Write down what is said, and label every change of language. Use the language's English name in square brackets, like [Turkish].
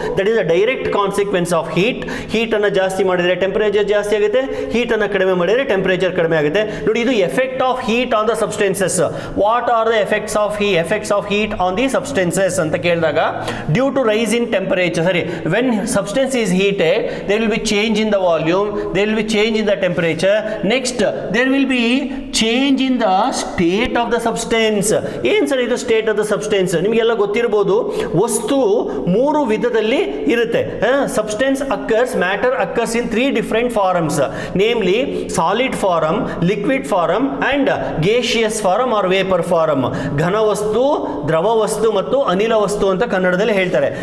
[English] That is a direct consequence of heat. [Kannada] ಹೀಟನ್ನು ಜಾಸ್ತಿ ಮಾಡಿದರೆ temperature ಜಾಸ್ತಿ ಆಗುತ್ತೆ, ಹೀಟನ್ನು ಕಡಿಮೆ ಮಾಡಿದರೆ ಟೆಂಪರೇಚರ್ ಕಡಿಮೆ ಆಗುತ್ತೆ. ನೋಡಿ, ಇದು [English] Effect of heat on the substances. What are the effects of heat on the substances [Kannada] ಅಂತ ಕೇಳಿದಾಗ, [English] Due to rise in temperature, when substance is heated there will be change in the volume, there will be change in the temperature. Next, there will be change in the state of the substance. [Kannada] ಏನು sir ಇದು [English] State of the substance? [Kannada] ನಿಮಗೆಲ್ಲ ಗೊತ್ತಿರ್ಬೋದು, ವಸ್ತು ಮೂರು ವಿಧದಲ್ಲಿ ಇರುತ್ತೆ. [English] Substance occurs, matter occurs in 3 different forms, namely solid form, liquid form and gaseous form or vapour form. [Kannada] ಘನ ವಸ್ತು, ದ್ರವ ವಸ್ತು ಮತ್ತು ಅನಿಲ ವಸ್ತು ಅಂತ ಕನ್ನಡದಲ್ಲಿ ಹೇಳ್ತಾರೆ.